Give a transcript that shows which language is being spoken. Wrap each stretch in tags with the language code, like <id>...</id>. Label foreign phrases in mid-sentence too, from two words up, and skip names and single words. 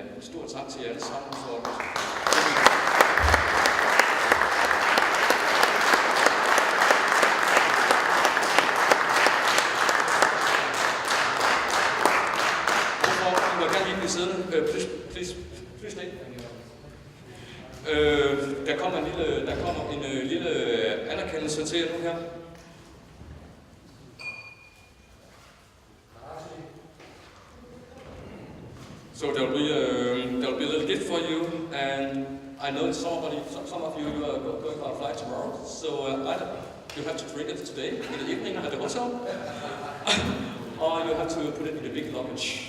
<da>En stor tak til jer alle sammen for</da> <en>Please stay.</en> <da>Der kommer en lille anerkendelse til jer nu her.</da> <en>So there'll be a little gift for you, and I know some of you are going on a flight tomorrow, so either you have to drink it today in the evening at the hotel, or you have to put it in the big luggage.</en>